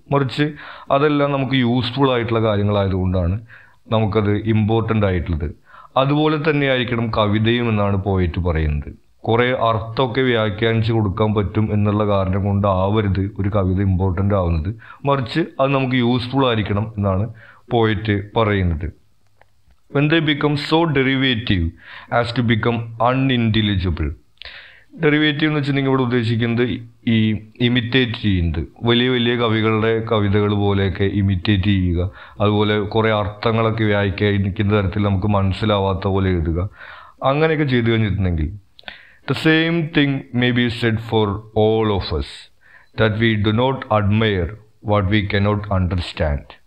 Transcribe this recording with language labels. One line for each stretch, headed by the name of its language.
Malayalam: മറിച്ച് അതെല്ലാം നമുക്ക് യൂസ്ഫുൾ ആയിട്ടുള്ള കാര്യങ്ങളായതുകൊണ്ടാണ് നമുക്കത് ഇമ്പോർട്ടൻ്റ് ആയിട്ടുള്ളത്. അതുപോലെ തന്നെ ആയിരിക്കണം കവിതയും എന്നാണ് പോയിട്ട് പറയുന്നത്. കുറേ അർത്ഥമൊക്കെ വ്യാഖ്യാനിച്ച് കൊടുക്കാൻ പറ്റും എന്നുള്ള കാരണം കൊണ്ടാവരുത് ഒരു കവിത ഇമ്പോർട്ടൻ്റ് ആവുന്നത്, മറിച്ച് അത് നമുക്ക് യൂസ്ഫുൾ ആയിരിക്കണം എന്നാണ് പോയിട്ട് പറയുന്നത്.
English: When they become so derivative as to become unintelligible.
Malayalam: Derivative എന്ന് വെച്ചിട്ടുണ്ടെങ്കിൽ ഇവിടെ ഉദ്ദേശിക്കുന്നത് ഈ ഇമിറ്റേറ്റ് ചെയ്യുന്നത്, വലിയ വലിയ കവികളുടെ കവിതകൾ പോലെയൊക്കെ ഇമിറ്റേറ്റ് ചെയ്യുക, അതുപോലെ കുറേ അർത്ഥങ്ങളൊക്കെ വ്യാഖ്യാനിക്കുന്ന തരത്തിൽ നമുക്ക് മനസ്സിലാവാത്ത പോലെ എഴുതുക, അങ്ങനെയൊക്കെ ചെയ്തു കഴിഞ്ഞിട്ടുണ്ടെങ്കിൽ
English: the same thing may be said for all of us, that we do not admire what we cannot understand.